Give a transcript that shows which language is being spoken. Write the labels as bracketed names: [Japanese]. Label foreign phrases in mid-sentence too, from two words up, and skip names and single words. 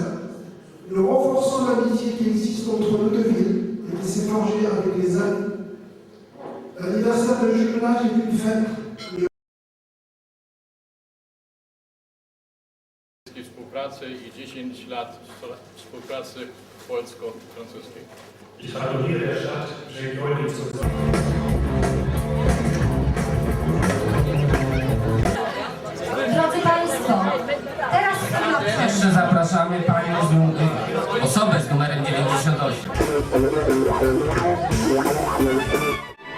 [French] Nous renforçons l'amitié qui existe entre nos deux villes et qui s'est forgée avec les années. L'anniversaire de jumelage est une fête. [Polish] Współpracy i 10 lat współpracy polsko-francuskiej. [German] Ich gratuliere der Stadt Jacques zu [Polish] Drodzy Państwo, teraz Jeszcze zapraszamy osobę z numerem 98.